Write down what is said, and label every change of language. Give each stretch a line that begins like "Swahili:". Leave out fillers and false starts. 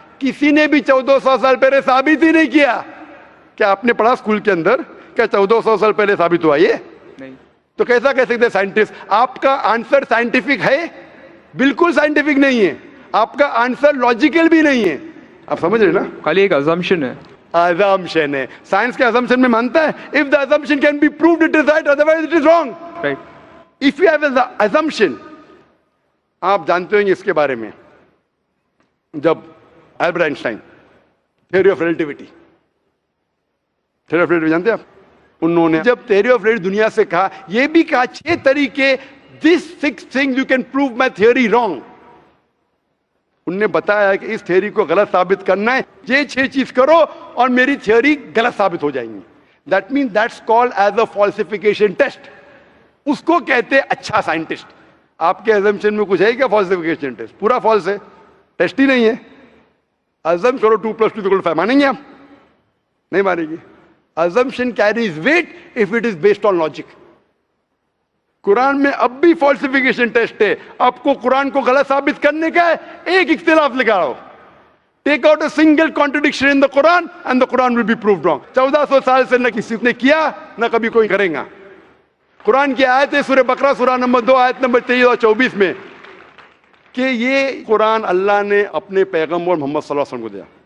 Hindi: किसी ने भी 1400 साल पहले साबित ही नहीं किया। क्या आपने पढ़ा स्कूल के अंदर क्या 1400 साल पहले साबित हुआ? ये नहीं। तो कैसा कह सकते साइंटिस्ट? आपका आंसर साइंटिफिक है? बिल्कुल साइंटिफिक नहीं है। आपका आंसर लॉजिकल भी नहीं है। आप समझ रहे ना? खाली एक assumption है। assumption है। साइंस के assumption में मानता है
English: if the assumption can be proved it is right, otherwise it is wrong. Right. If you have an assumption,
Hindi: आप जानते होंगे इसके बारे में, जब Albert Einstein theory of relativity, theory of relativity जानते हैं आप? उन्होंने जब थ्योरी ऑफ रिलेटिविटी दुनिया से कहा, यह भी कहा 6 तरीके,
English: This 6 things you can prove my theory wrong.
Hindi: उनने बताया कि इस थ्योरी को गलत साबित करना है, ये 6 चीज करो और मेरी थ्योरी गलत साबित हो जाएंगी।
English: That mean that's called as a falsification test.
Hindi: उसको कहते हैं अच्छा साइंटिस्ट। आपके अजम्पशन में कुछ है क्या फॉल्सिफिकेशन टेस्ट? पूरा फॉल्स है, टेस्ट ही नहीं है। अजम करो 2 + 2 = 5, मानेंगे आप? नहीं मानेंगे।
English: assumption carries weight if it is based on logic.
Hindi: Quran में अब भी फॉल्सिफिकेशन टेस्ट है। आपको कुरान को गलत साबित करने का है, एक इख्तिलाफ लगाओ,
English: Take out a single contradiction in the Quran and the Quran will be proved wrong.
Hindi: 1400 साल से न किसी ने किया न कभी कोई करेगा। कुरान की आयत है सूरह बकरा सूरह नंबर 2 आयत नंबर 23 और 24 में कि ये कुरान अल्लाह ने अपने पैगंबर मोहम्मद सल्लल्लाहु अलैहि वसल्लम को दिया।